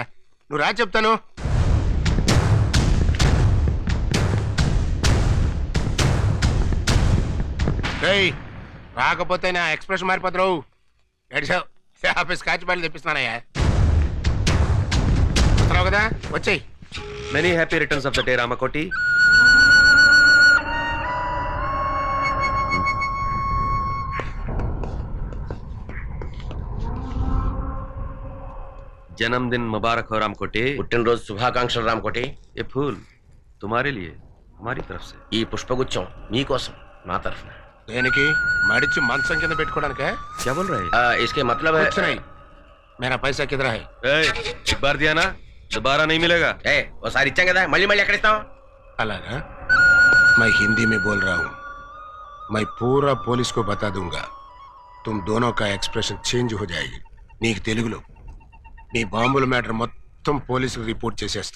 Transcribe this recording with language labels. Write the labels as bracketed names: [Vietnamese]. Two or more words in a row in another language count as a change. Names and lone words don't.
[Telugu] నువ్వు రా చెప్తాను. ఏయ్, రాకపోతే నా ఎక్స్ప్రెషన్ మారిపోతారు. ఏడ్చావు, ఆఫీస్ కాచి బయలు తెప్పిస్తున్నానయ్యా. వస్తున్నావు కదా, వచ్చేయి. [English] Many happy returns of the day, Ramakoti. [Hindi] जन्मदिन मुबारक हो रामकोटी. [Telugu] పుట్టినరోజు శుభాకాంక్షలు రామకోటి. [Hindi] ये फूल तुम्हारे लिए हमारी तरफ से. [Telugu] ఈ పుష్పగుచ్చం మీకోసం మా తరఫున. దేనికి? మడిచి మంచం కింద పెట్టుకోవడానికే? [Hindi] क्या बोल रहे हैं? इसके मतलब है कुछ नहीं, मेरा पैसा किधर है? एक बार दिया ना, दोबारा नहीं मिलेगा. [Telugu] ఒకసారి ఇచ్చాం కదా, మళ్ళీ మళ్ళీ ఎక్కడ ఇస్తాం? అలాగా? [Hindi] मैं हिंदी में बोल रहा हूँ. मैं पूरा पुलिस को बता दूंगा. तुम दोनों का [English] expression change [Hindi] हो जाएगी. [Telugu] నీకు తెలుగులో నీ బాంబుల మ్యాటర్ మొత్తం పోలీసులు రిపోర్ట్ చేసేస్తా.